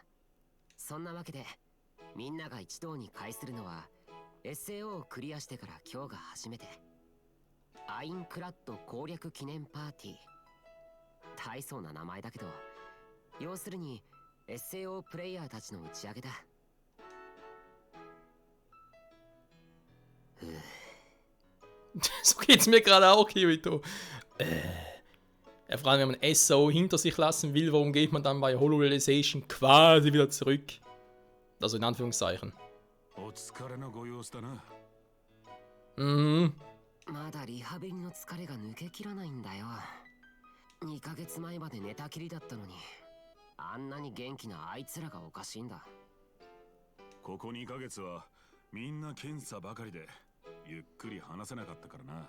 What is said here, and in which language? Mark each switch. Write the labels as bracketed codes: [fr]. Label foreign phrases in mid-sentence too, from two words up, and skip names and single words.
[ja] そんなわけでみんなが一堂に会するのは SAO をクリアしてから今日が初めて。アインクラッド攻略記念パーティー。大層な名前だけど、要するに SAO プレイヤーたちの打ち上げだ。 [de] So geht's mir gerade auch, Kirito. Vor allem, wenn man SO hinter sich lassen will, warum geht man dann bei Holo-Realization quasi wieder zurück? Also in Anführungszeichen. Mhm. [ja] まだリハビリの疲れが抜けきらないんだよ。2ヶ月前まで寝たきりだったのに、あんなに元気なあいつらがおかしいんだ。ここ2ヶ月はみんな検査ばかりでゆっくり話せなかったからな。